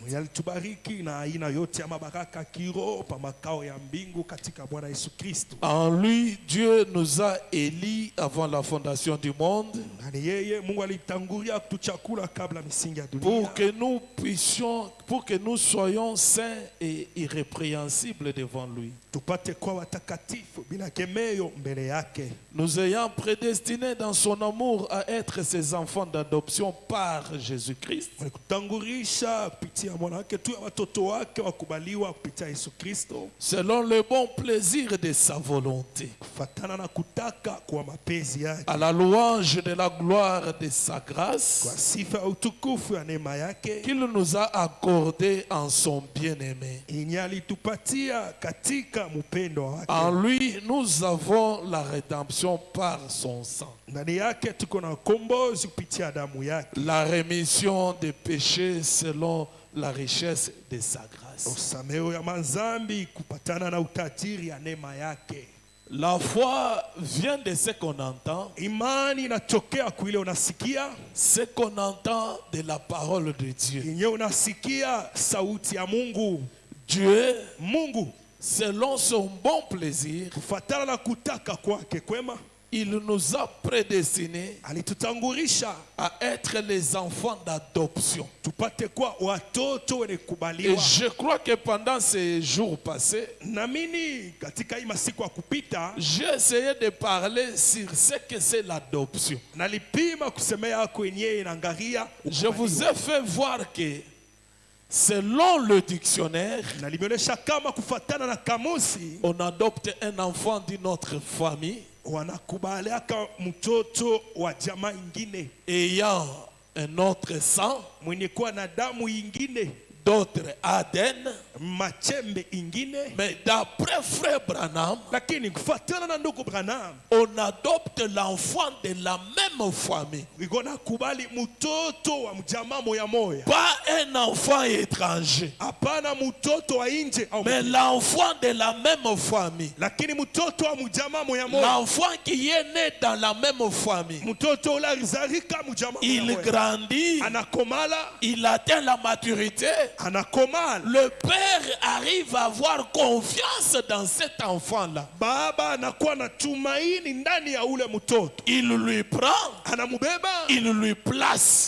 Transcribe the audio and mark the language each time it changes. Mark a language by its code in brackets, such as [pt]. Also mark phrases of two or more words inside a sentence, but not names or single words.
[sw] mwenye alitubariki na aina yote ya mabaraka kiroho pa makao ya mbingu katika Bwana Yesu Kristo. [fr] En lui, Dieu nous a élis avant la fondation du monde [sw] Ndani yeye Mungu alitangulia kutuchakula kabla misingi ya dunia, [fr] pour que nous soyons saints et irrépréhensibles devant lui. [sw] tupate kuwa watakatifu bila kemeyo mbele yake, [fr] Nous ayant prédestinés dans son amour à être ses enfants d'adoption par Jésus-Christ, [sw] kutangulisha kupitia mwana wake tu watoto wake wakubaliwa kupitia Yesu Kristo, [fr] selon le bon plaisir de sa volonté, [sw] kufatana na kutaka kwa mapenzi yake, [fr] à la louange de la gloire de sa [sw] kwa [fr] grâce [sw] sifa ya utukufu ya neema yake [fr] qu'il nous a accordé en son bien-aimé. [sw] yenye alitupatia katika mpendo wake. [fr] En lui, nous avons la rédemption par son sang, [sw] Ndani yake tuko na ukombozi kupitia damu yake, [fr] la rémission des péchés selon la richesse de sa grâce. [sw] usameo ya mazambi kupatana na utajiri ya neema yake. [fr] La foi vient de ce qu'on entend, [sw] Imani inatokea kuile unasikia, [fr] ce qu'on entend de la parole de Dieu. [sw] yenye unasikia sauti ya Mungu. [fr] Dieu, [sw] Mungu [fr] selon son bon plaisir, [sw] kufatana na kutaka kwake kwema [fr] il nous a prédestinés [sw] alitutangulisha [fr] à être les enfants d'adoption. [sw] tupate kuwa watoto wenye [fr] Et [sw] kubaliwa. [fr] je crois que pendant ces jours passés, [sw] Naamini katika hii masiku ya kupita [fr] j'ai essayé de parler sur ce que c'est l'adoption. [sw] nalipima kusemea kwenye inaangalia [fr] Je vous ai fait voir que selon le dictionnaire, [sw] nalimeonyesha kama kufatana na kamusi [fr] on adopte un enfant d'une autre famille [sw] wanakubaliaka mtoto wa jamaa ingine [fr] ayant un autre sang, [sw] mwenye kuwa na damu ingine, [fr] d'autres ADN. [sw] machembe ingine. [fr] Mais d'après Frère Branham, [sw] Lakini kufatana na ndugu Branham [fr] on adopte l'enfant de la même famille. [sw] igona kubali mtoto wa mjamaa moya moya, [fr] Pas un enfant étranger, [sw] hapana mtoto wa nje au [fr] mais l'enfant de la même famille. [sw] lakini mtoto wa mjamaa moya moya, [fr] L'enfant qui est né dans la même famille. [sw] mtoto ule alizalika mjamaa moya [fr] Il [sw] moya, [fr] grandit, [sw] anakomala [fr] il atteint la maturité. [sw] anakomala, [fr] Le père arrive à avoir confiance dans cet enfant-là. [sw] baba anakuwa na tumaini ndani ya ule mtoto, [fr] Il lui prend, [sw] anamubeba, [fr] il lui place.